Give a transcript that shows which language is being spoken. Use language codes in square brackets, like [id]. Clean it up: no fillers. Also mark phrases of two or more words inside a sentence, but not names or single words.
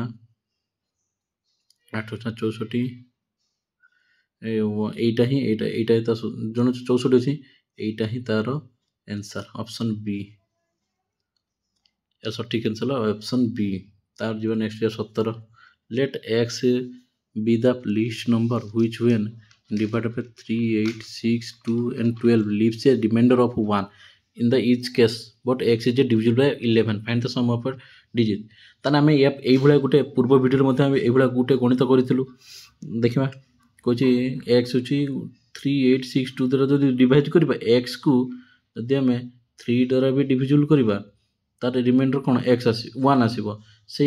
[or] 8 64 ଏଇଟା ତା ଜଣ 64 ଅଛି ଏଇଟା ହିଁ ତାର [en] answer option [or] ବି ସଠିକ୍ ଆନ୍ସର୍ ହେଲା ଅପସନ୍ ବି ତାର ଯିବା ନେକ୍ସଟ [en] 17 let x be the least number which when divided by 3 8 6 2 and 12 leaves a remainder of 1 in the each case but x is divisible by 11 find the sum of a [or] digit ତାହେଲେ ଆମେ ଏଇଭଳିଆ ଗୋଟେ ପୂର୍ବ ଭିଡ଼ିଓରେ ମଧ୍ୟ ଆମେ ଏଇଭଳିଆ ଗୋଟେ ଗଣିତ କରିଥିଲୁ ଦେଖିବା କହୁଛି x ହେଉଛି 3 8 6 2 ଦ୍ୱାରା ଯଦି ଡିଭାଇଡ୍ କରିବା xକୁ ଯଦି ଆମେ 3 ଦ୍ୱାରା ବି ଡିଭିଜିବଲ୍ କରିବା ତାର ରିମାଇଣ୍ଡର କ'ଣ x 1 ଆସିବ ସେଇ